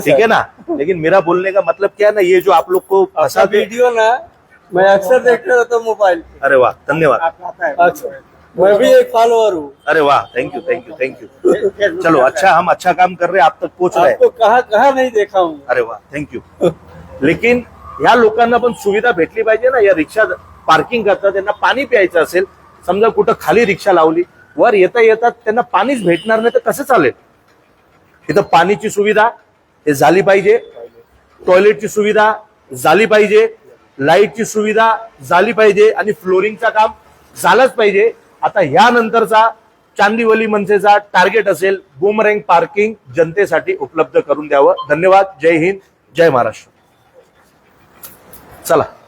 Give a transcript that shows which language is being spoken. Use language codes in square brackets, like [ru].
[hi] ठीक है ना, लेकिन मेरा बोलने का मतलब क्या है ना, ये जो आप लोग को फंसा दे। वीडियो ना मैं अक्सर देखता रहता हूँ मोबाइल पे। अरे वाह, धन्यवाद। अच्छा मैं भी एक फॉलोअर हूँ। अरे वाह, thank you thank you thank you. चलो अच्छा, हम अच्छा काम कर रहे हैं, आप तक पोहोच रहे हैं। आपको कहाँ नहीं देखा हूँ। अरे वा, थँक्यू। [mr] लेकिन ह्या लोकांना पण सुविधा भेटली पाहिजे ना, या रिक्षा पार्किंग करतात, त्यांना पाणी प्यायचं असेल, समजा कुठं खाली रिक्षा लावली, वर येता येतात त्यांना पाणीच भेटणार नाही तर कसं चालेल? इथं पाणीची सुविधा हे झाली पाहिजे, टॉयलेटची सुविधा झाली पाहिजे, लाईटची सुविधा झाली पाहिजे आणि फ्लोरिंगचं काम झालंच पाहिजे। आता ह्यानंतरचा चांदिवली मनसेचा टार्गेट असेल बूमरँग पार्किंग जनतेसाठी उपलब्ध करून द्यावं। धन्यवाद। जय हिंद, जय महाराष्ट्र। चला।